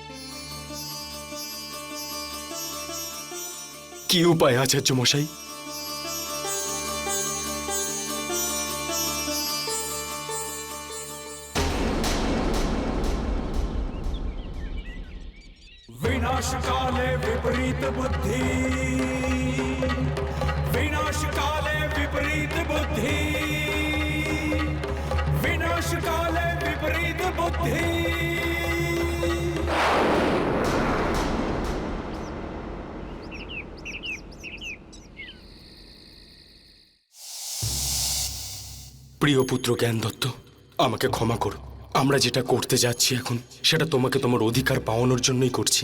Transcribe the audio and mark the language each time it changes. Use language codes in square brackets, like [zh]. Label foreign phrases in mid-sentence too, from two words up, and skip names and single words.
[bn] কি উপায় আচার্য মশাই? [sa] विनाशकाले विपरीत बुद्धि, विनाशकाले विपरीत बुद्धि, विनाशकाले विपरीत बुद्धि। [bn] প্রিয় পুত্র জ্ঞানদত্ত, আমাকে ক্ষমা করো। আমরা যেটা করতে যাচ্ছি এখন, সেটা তোমাকে তোমার অধিকার পাওয়ানোর জন্যই করছি।